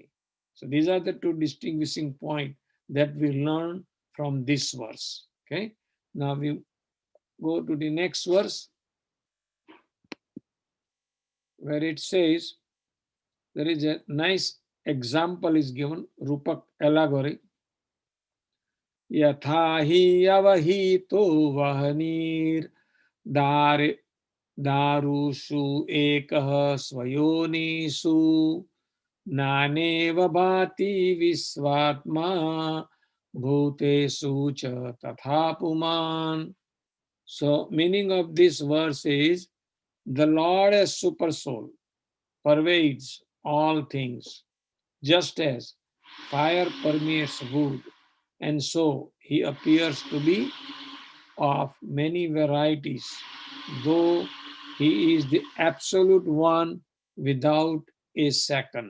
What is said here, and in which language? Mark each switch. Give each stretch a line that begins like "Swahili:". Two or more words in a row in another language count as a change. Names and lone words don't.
English: So these are the two distinguishing points that we learn from this verse. Okay. Now we go to the next verse where it says, there is a nice example is given, Rupak allegory.
Sanskrit: यथा हि अवहितो वहनिर् दार् दारुषु एकः स्वयोनिषु नानेव भाति विश्वात्मा भूतेषु च तथापुमान्.
English: So meaning of this verse is, the Lord as super soul pervades all things, just as fire permeates wood, and so he appears to be of many varieties, though he is the absolute one without a second.